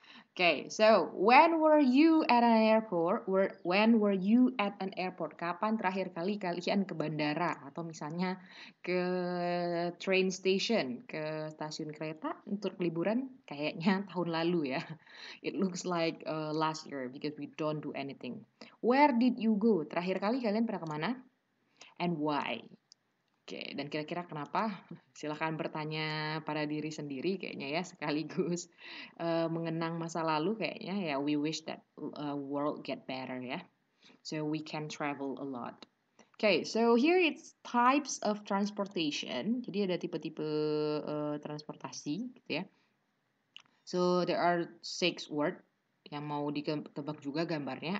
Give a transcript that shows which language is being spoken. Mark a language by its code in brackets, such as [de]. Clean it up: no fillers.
[en] Okay, so when were you at an airport? When were you at an airport? [id] Kapan terakhir kali kalian ke bandara atau misalnya ke train station, ke stasiun kereta untuk liburan? Kayaknya tahun lalu ya. [en] It looks like last year because we don't do anything. Where did you go? [id] Terakhir kali kalian pernah kemana? [en] And why? [id] Oke, dan kira-kira kenapa? Silahkan bertanya pada diri sendiri kayaknya ya, sekaligus mengenang masa lalu kayaknya ya, [en] we wish that world get better [id] ya. [en] So we can travel a lot. Okay, so here it's types of transportation. [id] Jadi ada tipe-tipe transportasi gitu ya. [en] So there are 6 word [id] yang mau ditebak juga gambarnya.